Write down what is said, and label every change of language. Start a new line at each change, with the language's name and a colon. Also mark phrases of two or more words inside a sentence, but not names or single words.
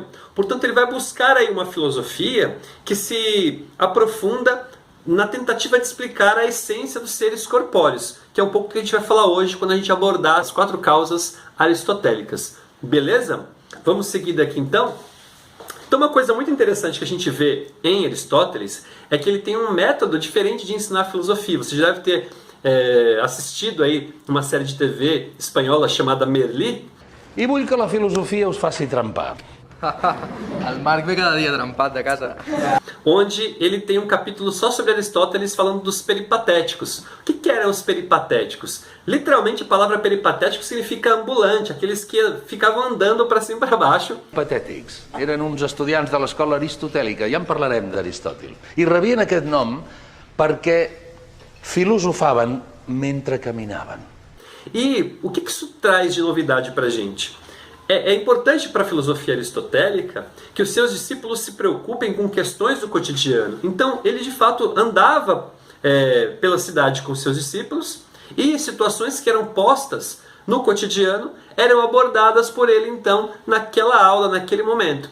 Portuguese: Portanto, ele vai buscar aí uma filosofia que se aprofunda na tentativa de explicar a essência dos seres corpóreos, que é um pouco o que a gente vai falar hoje quando a gente abordar as 4 causas aristotélicas. Beleza? Vamos seguir daqui então? Então uma coisa muito interessante que a gente vê em Aristóteles é que ele tem um método diferente de ensinar filosofia. Você já deve ter assistido aí uma série de TV espanhola chamada Merli.
Catalan: I vull que la filosofia us faci trempar. El Marc ve cada dia trempat de casa.
Portuguese: Onde ele tem um capítulo só sobre Aristóteles falando dos peripatéticos. O que eram os peripatéticos? Literalmente a palavra peripatético significa ambulante, aqueles que ficavam andando para cima e para baixo.
Catalan: Patètics. Eren uns estudiants de l'escola aristotèlica, ja en parlarem d'Aristòtil. I rebien aquest nom perquè filosofaven mentre caminaven.
Portuguese: E o que isso traz de novidade para a gente? É importante para a filosofia aristotélica que os seus discípulos se preocupem com questões do cotidiano. Então, ele de fato andava pela cidade com seus discípulos e situações que eram postas no cotidiano eram abordadas por ele, então, naquela aula, naquele momento.